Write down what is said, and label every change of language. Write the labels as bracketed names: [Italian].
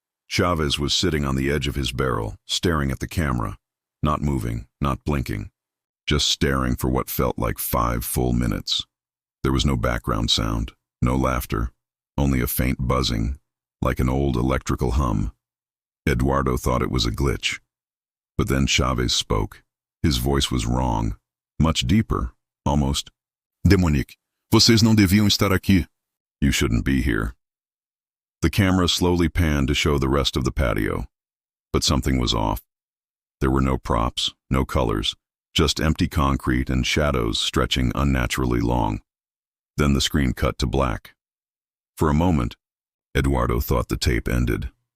[English] Chaves was sitting on the edge of his barrel, staring at the camera, not moving, not blinking, just staring for what felt like 5 full minutes. There was no background sound, no laughter, only a faint buzzing, like an old electrical hum. Eduardo thought it was a glitch. But then Chaves spoke. His voice was wrong, much deeper, almost. [Portuguese] Demonique, vocês não deviam estar aqui. [English] You shouldn't be here. The camera slowly panned to show the rest of the patio. But something was off. There were no props, no colors, just empty concrete and shadows stretching unnaturally long. Then the screen cut to black. For a moment, Eduardo thought the tape ended.